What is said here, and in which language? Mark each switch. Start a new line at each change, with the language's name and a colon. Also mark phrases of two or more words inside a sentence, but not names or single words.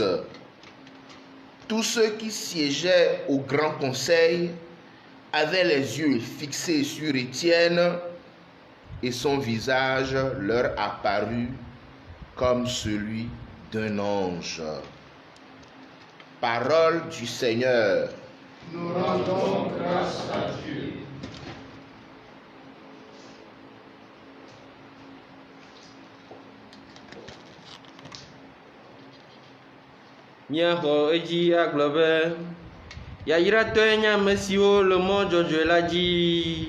French: Tous ceux qui siégeaient au grand conseil avaient les yeux fixés sur Étienne et son visage leur apparut comme celui d'un ange. Parole du Seigneur. Nous rendons grâce à Dieu.
Ewe: Miaxɔ edzi agblɔ be yayratɔe nye ame siwo le mɔ dzɔdzɔe la dzi.